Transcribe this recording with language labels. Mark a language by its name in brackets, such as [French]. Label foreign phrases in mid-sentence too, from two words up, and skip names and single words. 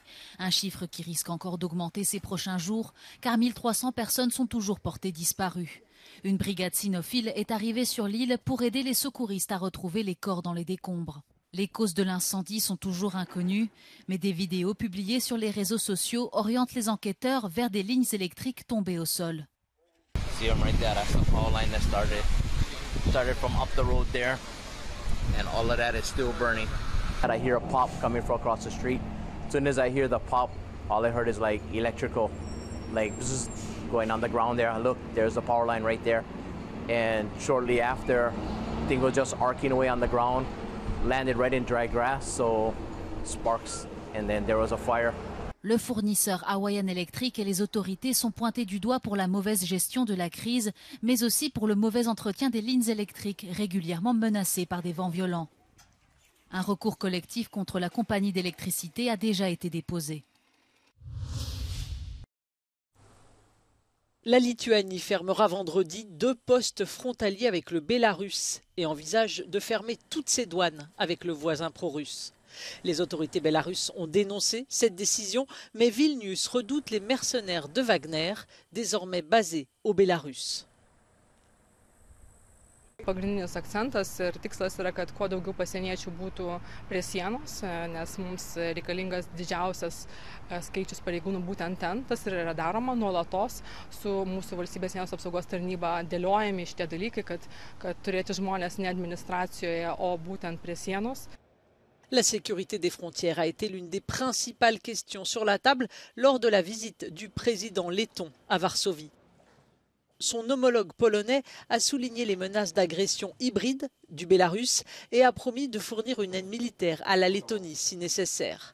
[French] Un chiffre qui risque encore d'augmenter ces prochains jours, car 1300 personnes sont toujours portées disparues. Une brigade cynophile est arrivée sur l'île pour aider les secouristes à retrouver les corps dans les décombres. Les causes de l'incendie sont toujours inconnues, mais des vidéos publiées sur les réseaux sociaux orientent les enquêteurs vers des lignes électriques tombées au sol. [English] See them right there, that's the power line that started from up the road there, and all of that is still burning. And I hear a pop coming from across the street. As soon as I hear the pop, all I heard is like electrical, like bzzz, going on the ground there. Look, there's the power line right there. And shortly after, thing was just arcing away on the ground, landed right in dry grass, so sparks, and then there was a fire. [French] Le fournisseur Hawaiian Electric et les autorités sont pointés du doigt pour la mauvaise gestion de la crise, mais aussi pour le mauvais entretien des lignes électriques régulièrement menacées par des vents violents. Un recours collectif contre la compagnie d'électricité a déjà été déposé. La Lituanie fermera vendredi 2 postes frontaliers avec le Bélarus et envisage de fermer toutes ses douanes avec le voisin pro-russe. Les autorités bélarusses ont dénoncé cette décision, mais Vilnius redoute les mercenaires de Wagner, désormais basés au Bélarus. [Lithuanian] Pagrindinis akcentas ir tikslas yra, kad kuo daugiau pasieniečių būtų prie sienos, nes mums reikalingas didžiausias skaičius pareigūnų būtent ten. Tas ir yra daroma nuolatos su mūsų valstybės sienos apsaugos tarnyba dėliojami šitie dalykai, kad turėti žmonės ne administracijoje, o būtent prie sienos. [French] La sécurité des frontières a été l'une des principales questions sur la table lors de la visite du président letton à Varsovie. Son homologue polonais a souligné les menaces d'agression hybride du Bélarus et a promis de fournir une aide militaire à la Lettonie si nécessaire.